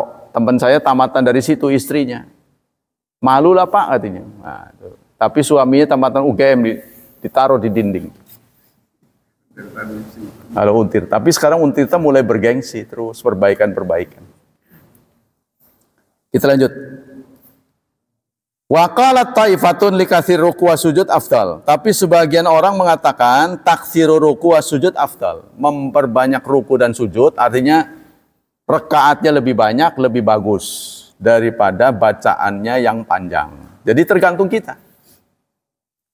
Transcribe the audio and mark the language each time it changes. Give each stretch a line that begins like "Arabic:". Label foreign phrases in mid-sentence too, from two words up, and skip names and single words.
Indonesian: Teman saya tamatan dari situ istrinya. Malu lah Pak katanya. Nah, tapi suaminya tamatan UGM ditaruh di dinding. Kalau Untir. Tapi sekarang Untirta mulai bergengsi terus perbaikan-perbaikan. Kita lanjut.
Arabic: وقالت طائفة لكثير ركوع وسجود أفضل.
Indonesian: Tapi sebagian orang mengatakan
Arabic: تكثير ركوع وسجود أفضل.
Indonesian: Memperbanyak ruku dan sujud artinya rakaatnya lebih banyak, lebih bagus daripada bacaannya yang panjang. Jadi tergantung kita.